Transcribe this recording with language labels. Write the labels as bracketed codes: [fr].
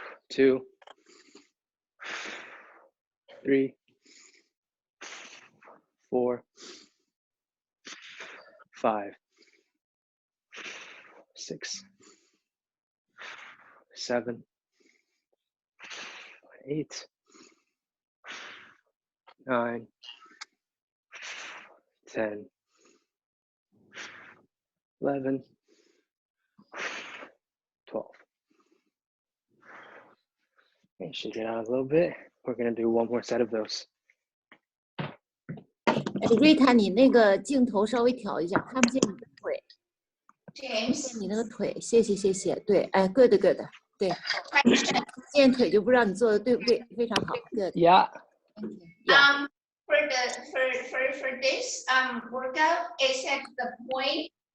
[en] 2, 3, 4, 5, 6, 7, 8, 9, 10, 11, 12. Okay, shake it out a little bit. We're going to do one more set of those. [zh] Rita， 你那个镜头稍微调一下，看不见你的腿。 James，你那个腿，谢谢谢谢。对，哎 ， [en] good good， [zh] 对，见腿就不知道你做的对不对，非常好 ， [en] good。 Yeah. For this workout, it's at the point.